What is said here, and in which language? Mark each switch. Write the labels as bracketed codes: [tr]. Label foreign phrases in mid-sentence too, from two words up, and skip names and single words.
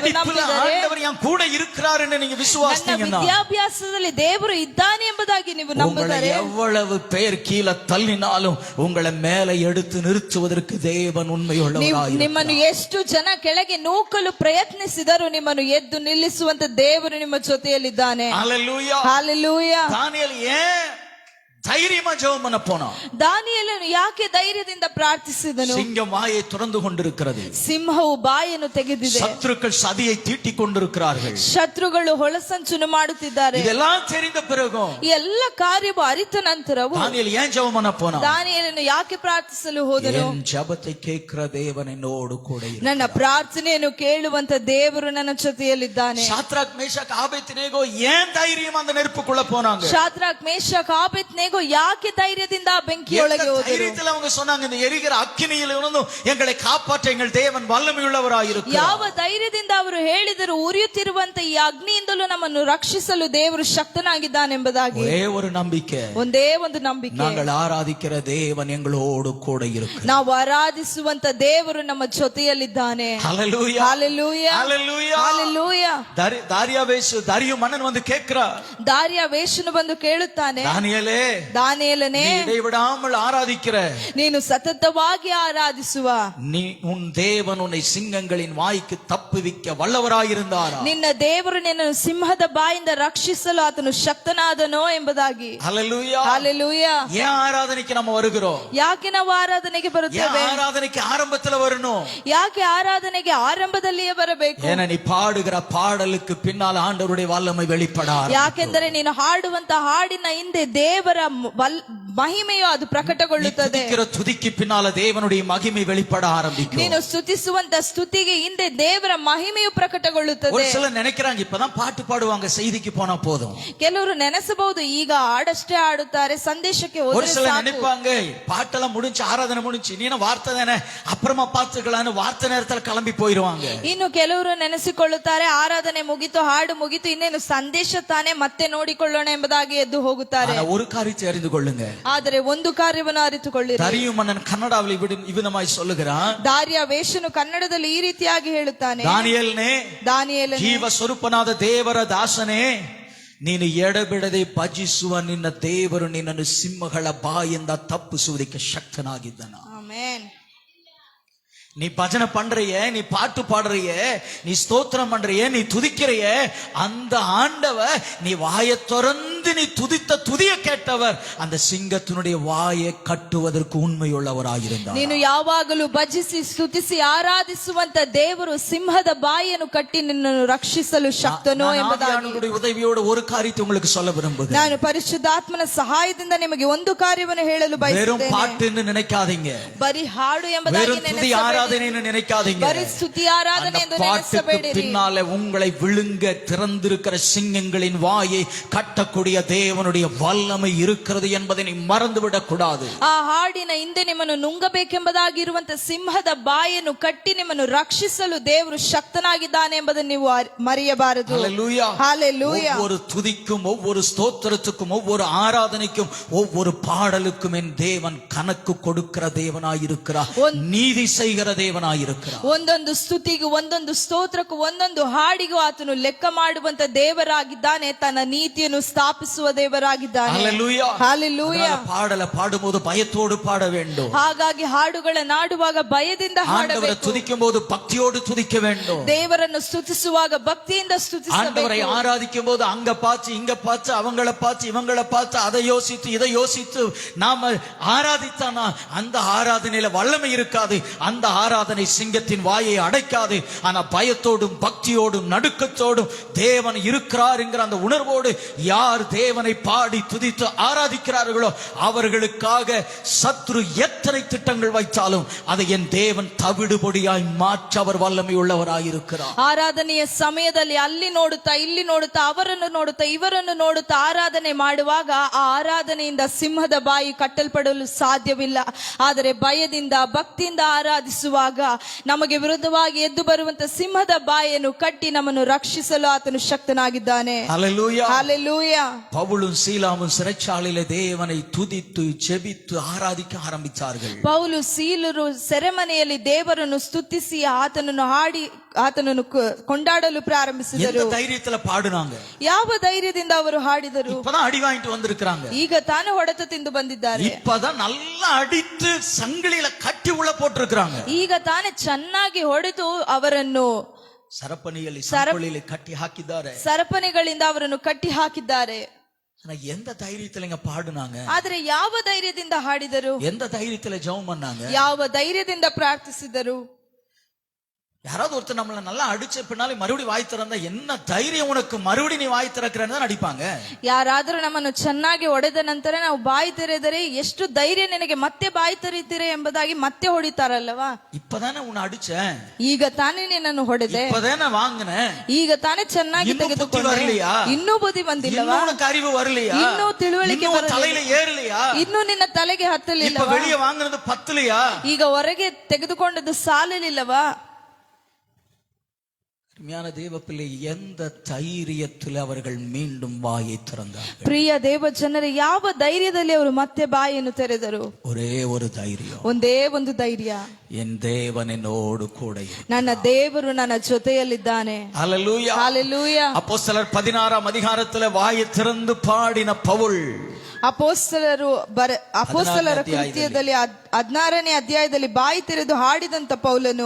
[ta] படிப்புல [kn] ನಂಬಿದರೆ, [ta] ஆண்டவர் என் கூட இருக்கிறார் என்று நீங்க [kn] ನನ್ನ [ta] விசுவாசித்தீங்கன்னா, [kn] ವಿದ್ಯಾಭ್ಯಾಸದಲ್ಲಿ ದೇವರು ಇದ್ದಾನೆ ಎಂಬುದಾಗಿ ನೀವು [ta] உங்களை [kn] ನಂಬಿದರೆ, [ta] எவ்வளவு பேர் கீழே தள்ளினாலும் உங்களை மேலே எடுத்து நிறுத்துவதற்கு தேவன் உண்மையுள்ளவராய் [kn] ನಿಮ್ಮನ್ನು ಎಷ್ಟು ಜನ ಕೆಳಗೆ ನೂಕಲು ಪ್ರಯತ್ನಿಸಿದರೂ ನಿಮ್ಮನ್ನು ಎದ್ದು ನಿಲ್ಲಿಸುವಂತ ದೇವರು ನಿಮ್ಮ ಜೊತೆಯಲ್ಲಿದ್ದಾನೆ. [ta] ஹல்லேலூயா. [kn] ಹಾಲೆಲೂಯಾ. [ta] தானியேல் ஏன் தைரியமா ஜெபம் பண்ண போனான்? [kn] ದಾನಿಯೇಲನು ಯಾಕೆ ಧೈರ್ಯದಿಂದ ಪ್ರಾರ್ಥಿಸಿದನು? [ta] சிங்கம் வாயை திறந்து கொண்டிருக்கிறது, [kn] ಸಿಂಹವು ಬಾಯನ್ನು ತೆಗೆದಿದೆ, [ta] சத்துருக்கள் சதியை தீட்டிக் கொண்டிருக்கிறார்கள். [kn] ಶತ್ರುಗಳು ಹೊಳಸಂಚನ್ನು ಮಾಡುತ್ತಿದ್ದಾರೆ. [ta] இதெல்லாம் தெரிந்த பிறகும் [kn] ಈ ಎಲ್ಲ ಕಾರ್ಯವು ಅರಿತ ನಂತರವು [ta] தானியேல் ஏன் ஜெபம் பண்ண போனான்? [kn] ದಾನಿಯೇಲನು ಯಾಕೆ ಪ್ರಾರ್ಥಿಸಲು ಹೋದನು? [ta] என் ஜெபத்தை கேட்கிற தேவன் என்னோடு கூட இருக்கிறார். [kn] ನನ್ನ ಪ್ರಾರ್ಥನೆಯನ್ನು ಕೇಳುವಂತ ದೇವರು ನನ್ನ ಜೊತೆಯಲ್ಲಿದ್ದಾನೆ. [ta] சாத்ராக் மேஷாக் ஆபேத்நேகோ ஏன் தைரியம் அந்த நெருப்புக்குள்ள போனாங்க? [kn] ಶಾದ್ರಾಕ್ ಮೇಷಕ್ ಆಬೇದ್ನೆಗೋ ಯಾಕೆ ಧೈರ್ಯದಿಂದ ಬೆಂಕಿಯೊಳಗೆ [ta] எந்த [kn] ಹೋದರು? [ta] தைரியத்துல அவங்க சொன்னாங்க, இந்த எரிகிற அக்கினியில் இருந்து எங்களை காப்பாற்ற எங்கள் தேவன் வல்லமையுள்ளவராய் இருக்கிறார். [kn] ಯಾವ ಧೈರ್ಯದಿಂದ ಅವರು ಹೇಳಿದರು, ಉರಿಯುತ್ತಿರುವಂತ ಈ ಅಗ್ನಿಯಿಂದಲೂ ನಮ್ಮನ್ನು ರಕ್ಷಿಸಲು ದೇವರು ಶಕ್ತನಾಗಿದ್ದಾನೆಂಬುದಾಗಿ? [ta] ஒரே ஒரு நம்பிக்கை, [kn] ಒಂದೇ ಒಂದು ನಂಬಿಕೆ, [ta] நாங்கள் ஆராதிக்கிற தேவன் எங்களோடு கூட இருக்கிறார். [kn] ನಾವು ಆರಾಧಿಸುವಂತ ದೇವರು ನಮ್ಮ ಜೊತೆಯಲ್ಲಿದ್ದಾನೆ. [ta] ஹல்லேலூயா. [kn] ಹಾಲೆಲೂಯಾ. [ta] ஹல்லேலூயா. [kn] ಹಾಲೆಲೂಯಾ. [ta] தாரியா மன்னன் வந்து கேட்கிறார், [kn] ದಾರಿಯ ವೇಷನು ಬಂದು ಕೇಳುತ್ತಾನೆ, [ta] தானியேலே, [kn] ದಾನಿಯೇಲನೇ, [ta] நீ இடைவிடாமல் ஆராதிக்கிற [kn] ನೀನು ಸತತವಾಗಿ ಆರಾಧಿಸುವ [ta] நீ உன் தேவன் உன்னை சிங்கங்களின் வாய்க்கு தப்புவிக்க வல்லவராயிருந்தாரா? [kn] ನಿನ್ನ ದೇವರು ನಿನ್ನನ್ನು ಸಿಂಹದ ಬಾಯಿಂದ ರಕ್ಷಿಸಲು ಆತನು ಶಕ್ತನಾದನೋ ಎಂಬುದಾಗಿ. [ta] ஹல்லேலூயா. [kn] ಹಾಲೆಲೂಯಾ. [ta] ஏன் ஆராதனைக்கு நம்ம வருகிறோம்? [kn] ಯಾಕೆ ನಾವು ಆರಾಧನೆಗೆ [ta] ஏன் [kn] ಬರುತ್ತೇವೆ? [ta] ஆராதனைக்கு ஆரம்பத்துல வரணும்? [kn] ಯಾಕೆ ಆರಾಧನೆಗೆ ಆರಂಭದಲ್ಲಿಯೇ ಬರಬೇಕು? [ta] ஏன்னா நீ பாடுகிற பாடலுக்கு பின்னால் ஆண்டவருடைய வல்லமை வெளிப்படார். [kn] ಯಾಕೆಂದರೆ ನೀನು ಹಾಡುವಂತ ಹಾಡಿನ ಹಿಂದೆ ದೇವರ ಮಹಿಮೆಯು ಅದು ಪ್ರಕಟಗೊಳ್ಳುತ್ತದೆ. [ta] துதிக்கு பின்னால தேவனுடைய மகிமை வெளிப்பட ஆரம்பிக்கும். [kn] ನೀನು ಸ್ತುತಿಸುವಂತ ಸ್ತುತಿಗೆ ಹಿಂದೆ ದೇವರ ಮಹಿಮೆಯು ಪ್ರಕಟಗೊಳ್ಳುತ್ತದೆ. [ta] ஒரு சிலர் நினைக்கிறாங்க, இப்பதான் பாட்டு பாடுவாங்க, செய்திக்கு போனா போதும். [kn] ಕೆಲವರು ನೆನೆಸಬಹುದು, ಈಗ ಹಾಡಷ್ಟೇ ಹಾಡುತ್ತಾರೆ, ಸಂದೇಶಕ್ಕೆ [ta] ஒரு [kn] ಹೋದರೆ [ta] சிலர் [kn] ಸಾಕು. [ta] நினைப்பாங்க, பாட்டெல்லாம் முடிஞ்சு ஆராதனை முடிஞ்சு நீ வார்த்தை தானே அப்புறமா பார்த்துக்கலான்னு வார்த்தை நேரத்துல கிளம்பி போயிருவாங்க. [kn] ಇನ್ನು ಕೆಲವರು ನೆನೆಸಿಕೊಳ್ಳುತ್ತಾರೆ, ಆರಾಧನೆ ಮುಗಿತು, ಹಾಡು ಮುಗಿತು, ಇನ್ನೇನು ಸಂದೇಶ ತಾನೇ, ಮತ್ತೆ ನೋಡಿಕೊಳ್ಳೋಣ ಎಂಬುದಾಗಿ ಎದ್ದು ಹೋಗುತ್ತಾರೆ. [ta] ஆனா ஒரு காரியத்தை அறிந்து கொள்ளுங்க, [kn] ಆದರೆ ಒಂದು ಕಾರ್ಯವನ್ನು ಅರಿತುಕೊಳ್ಳಿರಿ. [ta] தரியு மன்னன் கன்னடாவில் இவ்விதமாய் சொல்லுகிறான், [kn] ದಾರಿಯ ವೇಷನು ಕನ್ನಡದಲ್ಲಿ ಈ ರೀತಿಯಾಗಿ ಹೇಳುತ್ತಾನೆ, ದಾನಿಯೇಲನೇ, ಜೀವ ಸ್ವರೂಪನಾದ ದೇವರ ದಾಸನೇ, ನೀನು ಎಡಬಿಡದೆ ಭಜಿಸುವ ನಿನ್ನ ದೇವರು ನಿನ್ನನ್ನು ಸಿಂಹಗಳ ಬಾಯಿಂದ ತಪ್ಪಿಸುವುದಕ್ಕೆ ಶಕ್ತನಾಗಿದ್ದಾನ. ಆಮೆನ್. [ta] நீ பஜனை பண்றிய, நீ பாட்டு பாடுறிய, நீ ஸ்தோத்திரம் பண்றிய, நீ துதிக்கிறிய, அந்த ஆண்டவர் நீ வாயை திறந்து நீ துதித்த துதிய கேட்டவர் அந்த சிங்கத்தினுடைய வாயை கட்டுவதற்கு உண்மையுள்ளவராயிருந்தார். [kn] ನೀನು ಯಾವಾಗಲೂ ಭಜಿಸಿ ಸ್ತುತಿಸಿ ಆರಾಧಿಸುವಂತ ದೇವರು ಸಿಂಹದ ಬಾಯನ್ನು ಕಟ್ಟಿ ನಿನ್ನನ್ನು ರಕ್ಷಿಸಲು ಶಕ್ತನೋ ಎಂಬುದಾಗಿ [ta] உதவியோடு ஒரு காரியத்தை உங்களுக்கு சொல்ல விரும்புகிறேன். [kn] ನಾನು ಪರಿಶುದ್ಧಾತ್ಮನ ಸಹಾಯದಿಂದ ನಿಮಗೆ ಒಂದು ಕಾರ್ಯವನ್ನು ಹೇಳಲು [ta] வெறும் [kn] ಬಯಸುತ್ತೇನೆ. [ta] பாட்டுன்னு நினைக்காதீங்க, [kn] ಬರೀ ಹಾಡು ಎಂಬುದಾಗಿ [ta] வெறும் துதி [kn] ನೆನೆಸಬೇಡ. [ta] ஆராதனைன்னு நினைக்காதீங்க. [kn] ಬರೀ ಸ್ತುತಿ ಆರಾಧನೆ ಎಂದು [ta] அந்த பாட்டுக்கு [kn] ನೆನೆಸಬೇಡಿರಿ. [ta] பின்னாலே உங்களை விழுங்க திறந்திருக்கிற சிங்கங்களின் வாயை கட்டக்கூடிய தேவனுடைய வல்லமை இருக்கிறது என்பதை நீ மறந்துவிடக் கூடாது. [kn] ಆ ಹಾಡಿನ ಹಿಂದೆ ನಿಮ್ಮನ್ನು ನುಂಗಬೇಕೆಂಬುದಾಗಿರುವಂತ ಸಿಂಹದ ಬಾಯನ್ನು ಕಟ್ಟಿ ನಿಮ್ಮನ್ನು ರಕ್ಷಿಸಲು ದೇವರು ಶಕ್ತನಾಗಿದ್ದಾನೆ ಎಂಬುದನ್ನು ನೀವು ಮರೆಯಬಾರದು. [ta] ஹல்லேலூயா. ஹalleluya. ஒவ்வொரு துதிக்கும், ஒவ்வொரு ஸ்தோத்திரத்துக்கும், ஒவ்வொரு ஆராதனைக்கும், ஒவ்வொரு பாடலுக்கும் என் தேவன் கணக்கு கொடுக்கிற தேவனாயிருக்கிறார். நீதி செய்கிற தேவனாயிருக்கிறார். [kn] ಒಂದೊಂದು ಸ್ತುತಿಗೂ, ಒಂದೊಂದು ಸ್ತೋತ್ರಕ್ಕೂ, ಒಂದೊಂದು ಹಾಡಿಗೂ ಆತನು ಲೆಕ್ಕ ಮಾಡುವಂತ ದೇವರಾಗಿದ್ದಾನೆ. ತನ್ನ ನೀತಿಯನ್ನು ಸ್ಥಾಪಿಸುವ ದೇವರಾಗಿದ್ದಾನೆ. [ta] ஹல்லேலூயா. ஹalleluya. பாடல பாடும்போது பயத்தோடு பாட வேண்டும். [kn] ಹಾಗಾಗಿ ಹಾಡುಗಳನ್ನ ಹಾಡುವಾಗ ಭಯದಿಂದ [ta] ஆண்டவரை [kn] ಹಾಡಬೇಕು. [ta] துதிக்கும் போது பக்தியோடு துதிக்க வேண்டும். [kn] ದೇವರನ್ನು ಸ್ತುತಿಸುವಾಗ ಭಕ್ತಿಯಿಂದ [ta] ஆண்டவரை [kn] ಸ್ತುತಿಸಬೇಕು. [ta] ஆராதிக்கும் போது அங்க பார்த்து இங்க பார்த்து அவங்கள பார்த்து இவங்கள பார்த்து அதை யோசித்து இதை யோசித்து நாம ஆராதித்தானா அந்த ஆராதனையில வல்லமை இருக்காது. அந்த ஆராதனை சிங்கத்தின் வாயை அடைக்காது. ஆனா பயத்தோடும் பக்தியோடும் நடுக்கத்தோடும் தேவன் இருக்கிறார் என்கிற அந்த உணர்வோடு யார் தேவனை பாடி துதித்து ஆராதிக்கிறார்களோ அவர்களுக்காக சத்ரு எத்தனை திட்டங்கள் வைத்தாலும் அதை என் தேவன் தவிடுபொடியாய் மாற்ற அவர் வல்லமை உள்ளவராயிருக்கிறார். [kn] ಆರಾಧನೆಯ ಸಮಯದಲ್ಲಿ ಅಲ್ಲಿ ನೋಡುತ್ತಾ ಇಲ್ಲಿ ನೋಡುತ್ತಾ ಅವರನ್ನು ನೋಡುತ್ತಾ ಇವರನ್ನು ನೋಡುತ್ತಾ ಆರಾಧನೆ ಮಾಡುವಾಗ ಆ ಆರಾಧನೆಯಿಂದ ಸಿಂಹದ ಬಾಯಿ ಕಟ್ಟಲ್ಪಡಲು ಸಾಧ್ಯವಿಲ್ಲ. ಆದರೆ ಭಯದಿಂದ ಭಕ್ತಿಯಿಂದ ಆರಾಧಿಸುವಾಗ ನಮಗೆ ವಿರುದ್ಧವಾಗಿ ಎದ್ದು ಬರುವಂತ ಸಿಂಹದ ಬಾಯನ್ನು ಕಟ್ಟಿ ನಮ್ಮನ್ನು ರಕ್ಷಿಸಲು ಆತನು ಶಕ್ತನಾಗಿದ್ದಾನೆ. [ta] ஹல்லேலூயா. ஹalleluya. பவுலும் சீலாவும் சிறைச்சாலையிலே தேவனை துதித்து ஜெபித்து ஆராதிக்க ஆரம்பித்தார்கள். [kn] ಪೌಲು ಸೀಲರು ಸೆರೆಮನೆಯಲ್ಲಿ ದೇವರನ್ನು ಸ್ತುತಿಸಿ ಆತನನ್ನು ಹಾಡಿ ಆತನನ್ನು ಕೊಂಡಾಡಲು ಪ್ರಾರಂಭಿಸಿದರು. [ta] எந்த தைரியத்துல பாடுனாங்க? [kn] ಯಾವ ಧೈರ್ಯದಿಂದ ಅವರು ಹಾಡಿದರು? [ta] இப்பதான் அடி வாங்கிட்டு வந்திருக்காங்க. [kn] ಈಗ ತಾನು ಹೊಡೆತ ತಿಂದು ಬಂದಿದ್ದಾರೆ. [ta] இப்பதான் நல்லா அடித்து சங்கிலியில கட்டி உள்ள போட்டிருக்காங்க. [kn] ಈಗ ತಾನೇ ಚೆನ್ನಾಗಿ ಹೊಡೆದು ಅವರನ್ನು சரப்பணிಯಲ್ಲಿ ಸಂಕೊಳ್ಳಿಯಲ್ಲಿ கட்டி ಹಾಕಿದ್ದಾರೆ. ಸರಪಣಿಗಳಿಂದ ಅವರನ್ನು ಕಟ್ಟಿ ಹಾಕಿದ್ದಾರೆ. [ta] ஆனா எந்த தைரியத்துல இங்க பாடுனாங்க? [kn] ಆದ್ರೆ ಯಾವ ಧೈರ್ಯದಿಂದ ಹಾಡಿದರು? [ta] எந்த தைரியத்துல ஜெபம் பண்ணாங்க? [kn] ಯಾವ ಧೈರ್ಯದಿಂದ ಪ್ರಾರ್ಥಿಸಿದರು? [ta] யாராவது ஒருத்தர் நம்மள நல்லா அடிச்ச பின்னாலே மறுபடியும் வாய் திறந்தா என்ன தைரியம் உனக்கு மறுபடியும் நீ வாய் திறக்கிறன்னு தான் அடிப்பாங்க. [kn] ಯಾರಾದರೂ ನಮ್ಮನ್ನು ಚೆನ್ನಾಗಿ ಹೊಡೆದ ನಂತರ ನಾವು ಬಾಯಿ ತೆರೆದರೆ ಎಷ್ಟು ಧೈರ್ಯ ನಿನಗೆ ಮತ್ತೆ ಬಾಯಿ ತೆರೀತೀರ ಎಂಬುದಾಗಿ ಮತ್ತೆ ಹೊಡಿತಾರಲ್ಲವಾ? [ta] இப்பதானே உன்னை அடிச்சேன், [kn] ಈಗ ತಾನೇ ನಿನ್ನನ್ನು ಹೊಡೆದೆ, [ta] இப்பதானே வாங்கினேன், [kn] ಈಗ ತಾನೇ ಚೆನ್ನಾಗಿ ಇನ್ನೂ ಬುದ್ಧಿ ತೆಗೆದುಕೊಂಡೆ, ಬರಲಿಯಾ? ಇನ್ನೂ ಬುದ್ಧಿ ಬಂದಿಲ್ಲವಾ? [ta] இன்னும் உனக்கு அறிவு வரலையா? [kn] ಇನ್ನೂ ತಿಳುವಳಿಕೆ [ta] இன்னும் [kn] ಬರಲಿಲ್ಲ, [ta] தலையில ஏறலையா? [kn] ಇನ್ನೂ ನಿನ್ನ ತಲೆಗೆ [ta] இப்ப [kn] ಹತ್ತಲಿಲ್ಲವಾ? [ta] வெளியே வாங்குறது பத்தலையா? [kn] ಈಗ ಹೊರಗೆ ತೆಗೆದುಕೊಂಡದ್ದು ಸಾಲಲಿಲ್ಲವಾ? [ta] அருமையான தேவ பிள்ளை, எந்த தைரியத்தில் அவர்கள் மீண்டும் வாயை திறந்தார்கள்? [kn] ಪ್ರಿಯ ದೇವ ಜನರೇ, ಯಾವ ಧೈರ್ಯದಲ್ಲಿ ಅವರು ಮತ್ತೆ ಬಾಯನ್ನು ತೆರೆದರು? [ta] ஒரே ஒரு தைரியம், [kn] ಒಂದೇ ಒಂದು ಧೈರ್ಯ, [ta] என் தேவன் என்னோடு கூட இருக்கிறார். [kn] ನನ್ನ ದೇವರು ನನ್ನ ಜೊತೆಯಲ್ಲಿದ್ದಾನೆ. [ta] ஹல்லேலூயா. ஹalleluya. அப்போஸ்தலர் 16ஆம் அதிகாரத்துல வாயை திறந்து பாடின பவுல் [kn] ಅಪೊಸ್ತಲರ ಕೃತ್ಯದಲ್ಲಿ 16ನೇ ಅಧ್ಯಾಯದಲ್ಲಿ ಬಾಯಿ ತೆರೆದು ಹಾಡಿದಂತ ಪೌಲನು,